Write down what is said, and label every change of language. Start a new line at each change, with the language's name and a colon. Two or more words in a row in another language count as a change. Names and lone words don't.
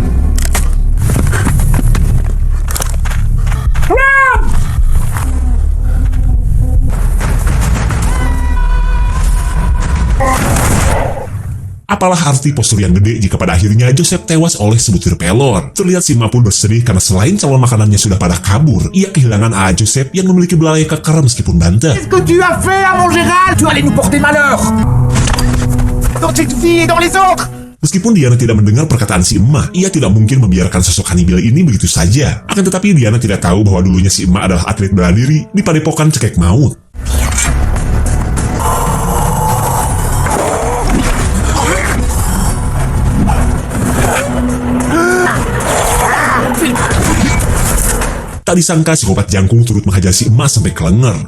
Indonesian: Apalah arti postur yang gede jika pada akhirnya Joseph tewas oleh sebutir pelor. Terlihat si emak pun bersedih karena selain calon makanannya sudah pada kabur, ia kehilangan AA Joseph yang memiliki belalai kekar meskipun banter.
French: Qu'est-ce que tu as fait à mon Gérald? Tu allais nous porter malheur dans cette vie et dans les autres.
Indonesian: Meskipun Diana tidak mendengar perkataan si emak, ia tidak mungkin membiarkan sosok kanibil ini begitu saja. Akan tetapi Diana tidak tahu bahwa dulunya si emak adalah atlet bela diri di padepokan cekek maut. Tak disangka psikopat jangkung turut menghajar si emak sampai kelenger.